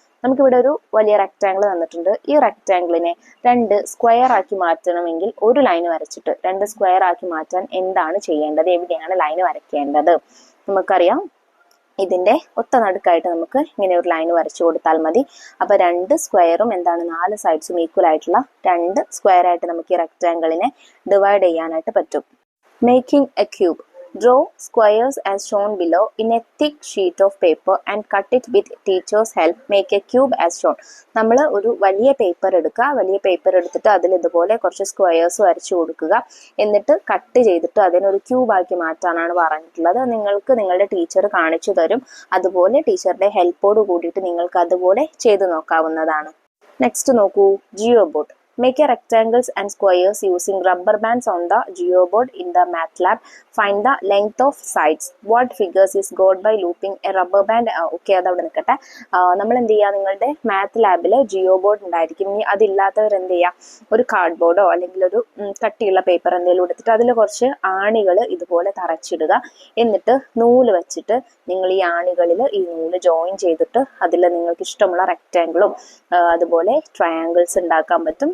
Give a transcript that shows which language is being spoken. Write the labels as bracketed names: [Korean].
[Malayalam] നമുക്കിവിടെ ഒരു വലിയ റെക്റ്റാങ്കിൾ തന്നിട്ടുണ്ട്. ഈ റെക്റ്റാങ്കിളിനെ 2 സ്ക്വയർ ആക്കി മാറ്റണമെങ്കിൽ ഒരു ലൈൻ വരച്ചിട്ട് 2 സ്ക്വയർ ആക്കി മാറ്റാൻ എന്താണ് ചെയ്യേണ്ടത്? എവിടെയാണ് ലൈൻ വരയ്ക്കേണ്ടത്? നമുക്കറിയാം. ഇതിൻ്റെ ഒത്ത നടുക്കായിട്ട് നമുക്ക് ഇങ്ങനെ ഒരു ലൈൻ വരച്ചു കൊടുത്താൽ മതി. അപ്പോൾ 2 സ്ക്വയറും എന്താണ്? 4 സൈഡ്സും ഈക്വൽ ആയിട്ടുള്ള 2 സ്ക്വയർ ആയിട്ട് നമുക്ക് ഈ റെക്റ്റാങ്കിളിനെ ഡിവൈഡ് ചെയ്യാനായിട്ട് പറ്റും. [English] Making a cube. Draw squares as shown below in a thick sheet of paper and cut it with teacher's help. Make a cube as shown. [Malayalam] നമ്മൾ ഒരു വലിയ പേപ്പർ എടുക്കുക. വലിയ പേപ്പർ എടുത്തിട്ട് അതിൽ ഇതുപോലെ കുറച്ച് സ്ക്വയേഴ്സ് വരച്ചു കൊടുക്കുക. എന്നിട്ട് കട്ട് ചെയ്തിട്ട് അതിനൊരു ക്യൂബാക്കി മാറ്റാനാണ് പറഞ്ഞിട്ടുള്ളത്. നിങ്ങൾക്ക് നിങ്ങളുടെ ടീച്ചർ കാണിച്ചു തരും. അതുപോലെ ടീച്ചറുടെ ഹെൽപ്പോട് കൂടിയിട്ട് നിങ്ങൾക്ക് അതുപോലെ ചെയ്ത് നോക്കാവുന്നതാണ്. നെക്സ്റ്റ് നോക്കൂ. Jio boat. [English] Make a rectangles and squares using rubber bands on the geoboard in the MATLAB. Find the length of sides. What figures is got by looping a rubber band? [Malayalam] Okay, അതവിടെ നിൽക്കട്ടെ. നമ്മൾ എന്ത് ചെയ്യുക, നിങ്ങളുടെ math ലാബിൽ Jio board ഉണ്ടായിരിക്കും. ഇനി അതില്ലാത്തവർ എന്ത് ചെയ്യുക, ഒരു കാർഡ് ബോർഡോ അല്ലെങ്കിൽ ഒരു കട്ടിയുള്ള പേപ്പർ എന്തെങ്കിലും എടുത്തിട്ട് അതിൽ കുറച്ച് ആണികൾ ഇതുപോലെ തറച്ചിടുക. എന്നിട്ട് നൂല് വെച്ചിട്ട് നിങ്ങൾ ഈ ആണികളിൽ ഈ നൂല് ജോയിൻ ചെയ്തിട്ട് അതിൽ നിങ്ങൾക്ക് ഇഷ്ടമുള്ള റെക്റ്റാങ്കിളും അതുപോലെ ട്രയാങ്കിൾസ് ഉണ്ടാക്കാൻ പറ്റും.